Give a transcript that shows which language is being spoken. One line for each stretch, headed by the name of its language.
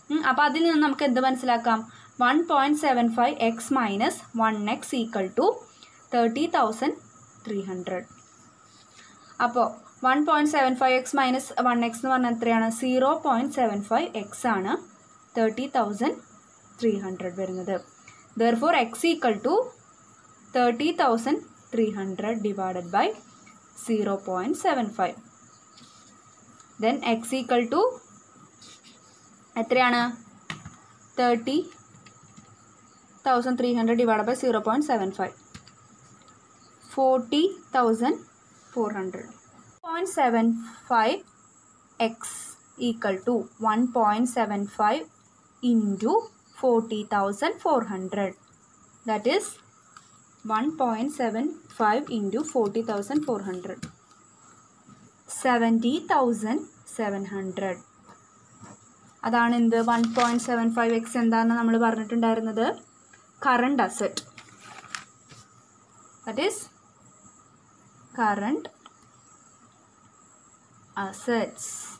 Malayalam: അപ്പോൾ അതിൽ നിന്ന് നമുക്ക് എന്ത് മനസ്സിലാക്കാം. 1.75x minus 1x equal to 30,300. അപ്പോൾ 1.75x മൈനസ് 1x എന്ന് പറഞ്ഞാൽ എത്രയാണ്, 0.75x ആണ് 30,300 വരുന്നത്.
English: therefore x equal to 30,300 divided by 0.75. then x equal to
Malayalam: എത്രയാണ്,
English: 30,300 divided by 0.75, 40,400. 0.75 x equal to 1.75 into 40,400, that is 1.75 into 40,400, 70,700.
Malayalam: അതാണ് എന്ത് 1.75x എന്താണെന്ന് നമ്മൾ പറഞ്ഞിട്ടുണ്ടായിരുന്നത് current asset.
English: That is current assets.